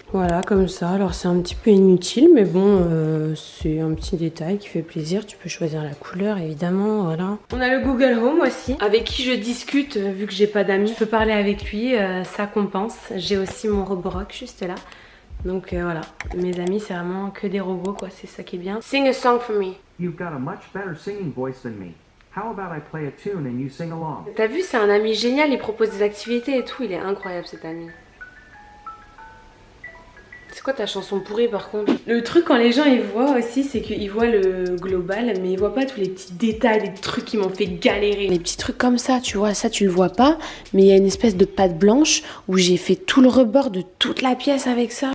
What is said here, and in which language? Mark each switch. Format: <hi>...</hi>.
<fr>Voilà comme ça, alors c'est un petit peu inutile mais bon c'est un petit détail qui fait plaisir. Tu peux choisir la couleur évidemment, voilà. On a le Google Home aussi avec qui je discute vu que j'ai pas d'amis. Je peux parler avec lui, ça compense. J'ai aussi mon Roborock juste là. Donc voilà, mes amis c'est vraiment que des robots quoi, c'est ça qui est bien.</fr> <en>Sing a song for me. You've got a much better singing voice than me. How about I play a tune and you sing along?</en> <fr>T'as vu, c'est un ami génial, il propose des activités et tout, il est incroyable cet ami. C'est quoi ta chanson pourrie par contre? Le truc quand les gens ils voient aussi c'est qu'ils voient le global mais ils voient pas tous les petits détails, les trucs qui m'ont fait galérer. Les petits trucs comme ça, tu vois, ça tu le vois pas mais il y a une espèce de pâte blanche où j'ai fait tout le rebord de toute la pièce avec ça.</fr>